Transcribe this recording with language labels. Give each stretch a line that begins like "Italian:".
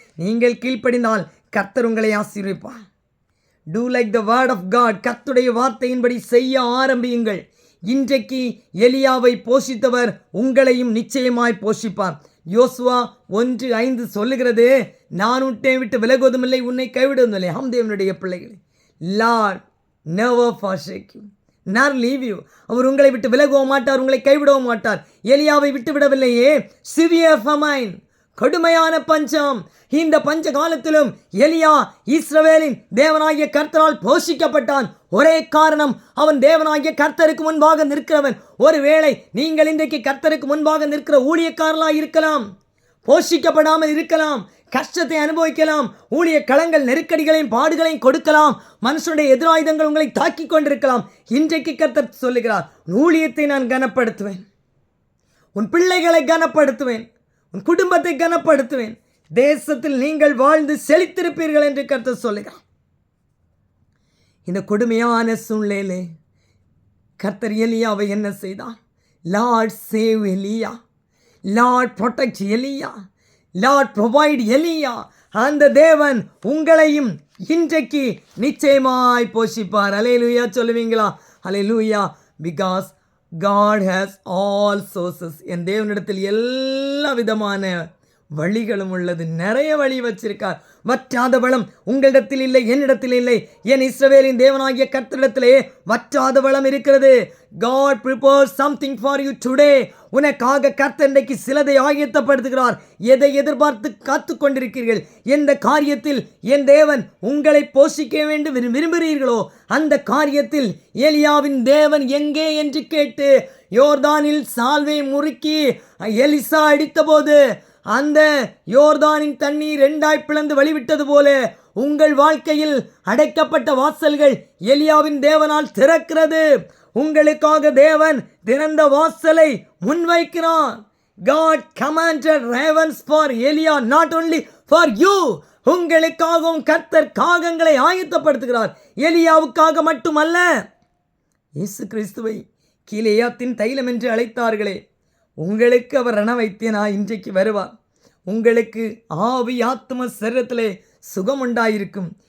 Tamil: நீங்கள் கீழ்ப்படிந்தால் கர்த்தர் உங்களை ஆசீர்வதிப்பார்.
English: Do like the word of God.
Tamil: கர்த்தருடைய வார்த்தையின்படி செய்ய ஆரம்பியுங்கள். இன்றைக்கு எலியாவை போஷித்தவர் உங்களையும் நிச்சயமாய் போஷிப்பார். யோசுவா 1:5 சொல்லுகிறது, நான் உன்னை விட்டு விலகுவதுமில்லை, உன்னை கைவிடுவதில்லை. ஆம் தேவனுடைய பிள்ளைகளே,
English: Lord never forsake you, never leave you.
Tamil: அவர் உங்களை விட்டு விலகவும் மாட்டார், உங்களை கைவிடவும் மாட்டார். எலியாவை விட்டு விடவில்லையே.
English: severe famine,
Tamil: கடுமையான பஞ்சம். இந்த பஞ்ச காலத்திலும் எலியா இஸ்ரவேலின் தேவனாகிய கர்த்தரால் போஷிக்கப்பட்டான். ஒரே காரணம், அவன் தேவனாகிய கர்த்தருக்கு முன்பாக நிற்கிறவன். ஒருவேளை நீங்கள் இன்றைக்கு கர்த்தருக்கு முன்பாக நிற்கிற ஊழியக்காரர்களாக இருக்கலாம், போஷிக்கப்படாமல் இருக்கலாம், கஷ்டத்தை அனுபவிக்கலாம், ஊழிய களங்கள் நெருக்கடிகளையும் பாடுகளையும் கொடுக்கலாம், மனுஷனுடைய எதிராயுதங்கள் உங்களை தாக்கி கொண்டிருக்கலாம். இன்றைக்கு கர்த்தர் சொல்லுகிறார், ஊழியத்தை நான் கனப்படுத்துவேன், உன் பிள்ளைகளை கனப்படுத்துவேன், உன் குடும்பத்தை கனப்படுத்துவேன், தேசத்தில் நீங்கள் வாழ்ந்து செழித்திருப்பீர்கள் என்று கர்த்தர் சொல்லுகிறார். இந்த கொடுமையான சூழ்நிலையிலே கர்த்தர் எலியாவை என்ன செய்தார்?
English: Lord save Elijah, Lord protect Elijah, Lord provide Elijah.
Tamil: அந்த தேவன் உங்களையும் இன்றைக்கு நிச்சயமாய் போஷிப்பார். அல்லேலூயா சொல்லுவீங்களா? அல்லேலூயா.
English: Because God has all sources.
Tamil: என் தேவனிடத்தில் எல்லா விதமான வழிகளும் உள்ளது. நிறைய வழி வச்சிருக்கார். வற்றாத வளம் உங்களிடத்தில் இல்லை, என்னிடத்தில் இல்லை. என் இஸ்ரவேலின் தேவனாகிய கர்த்தரிடத்திலே வற்றாத வளம் இருக்கிறது.
English: God prepares something for you today.
Tamil: உனக்காக கர்த்தர் இன்றைக்கு சிலதை ஆயத்தப்படுத்துகிறார். எதை எதிர்பார்த்து காத்து கொண்டிருக்கிறீர்கள்? எந்த காரியத்தில் என் தேவன் உங்களை போஷிக்க வேண்டும் விரும்புகிறீர்களோ அந்த காரியத்தில் எலியாவின் தேவன் எங்கே என்று கேட்டு யோர்தானில் சால்வை முறுக்கி எலிசா அடித்த போது அந்த யோர்தானின் தண்ணீர் 2 பிளந்து வழிவிட்டது போல உங்கள் வாழ்க்கையில் அடைக்கப்பட்ட வாசல்கள் எலியாவின் தேவனால் திறக்கிறது. உங்களுக்காக தேவன் திறந்த வாசலை முன்வைக்கிறார்.
English: God commanded ravens for Elia, not only for you.
Tamil: உங்களுக்காகவும் கர்த்தர் காகங்களை ஆயத்தப்படுத்துகிறார், எலியாவுக்காக மட்டுமல்ல. இயேசு கிறிஸ்துவை கீலேயாத்தின் தைலம் என்று அழைத்தார்களே, உங்களுக்கு அவர் ரணவைத்தியனா இன்றைக்கு வருவார். உங்களுக்கு ஆவி ஆத்ம சரீரத்திலே சுகம் உண்டாயிருக்கும்.